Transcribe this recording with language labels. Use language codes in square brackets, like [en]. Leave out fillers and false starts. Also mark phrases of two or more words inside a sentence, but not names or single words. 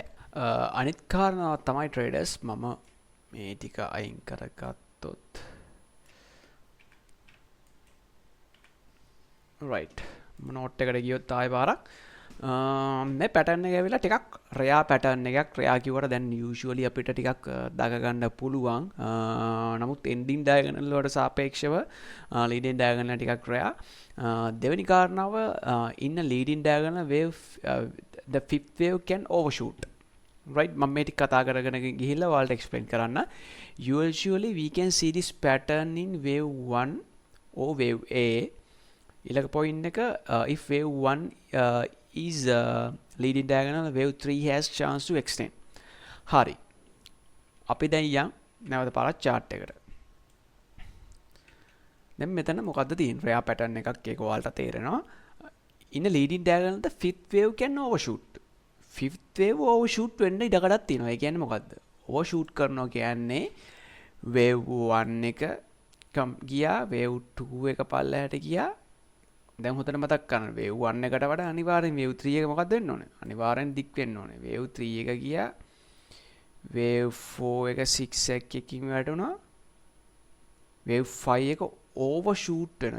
[si] අනිත් කාරණාව තමයි ට්‍රේඩර්ස්, මම මේ ටික අයින් කරගත්තොත් [en] right note [si] එකට ගියොත් ආයෙ පාරක් මේ පැටර්න් එක ඇවිල්ලා ටිකක් [en] rare pattern [si] එකක්. රෙයා කිව්වට දැන් යූෂුවලි අපිට ටිකක් දක ගන්න පුළුවන්. නමුත් [en] ending diagonal [si] වලට සාපේක්ෂව [en] leading diagonal [si] ටිකක් රෙයා. දෙවෙනි කාරණාව, [en] in a leading diagonal wave the fifth wave can overshoot. Right, [si] මම මේ ටික කතා කරගෙන ගිහිල්ලා ඔයාලට explain කරන්න. [en] Usually we can see this pattern in wave 1 or wave A. [si] ඊළඟ point එක, [en] if wave 1 is leading diagonal, wave 3 has chance to extend. [si] හරි, අපි දැන් යන් නැවත පාරක් chart එකට. දැන් මෙතන මොකද්ද තියෙන්නේ? [en] rare pattern [si] එකක්, ඒක ඔයාලට තේරෙනවා. [en] in a leading diagonal the fifth wave can overshoot. fifth wave overshoot [si] වෙන්න ඉඩකඩක් තියෙනවා. ඒ කියන්නේ මොකද්ද? overshoot කරනවා කියන්නේ wave 1 එක ගියා, wave 2 එක පල්ලෙහාට ගියා. දැන් හොතට මතක් කරන්න, wave 1 එකට වඩා අනිවාර්යෙන් wave 3 එක මොකක්ද වෙන්න ඕනේ? අනිවාර්යෙන් දික් වෙන්න ඕනේ. wave 3 එක ගියා, wave 4 එක 6 එකකින් වැටුණා, wave 5 එක overshoot වෙනවා.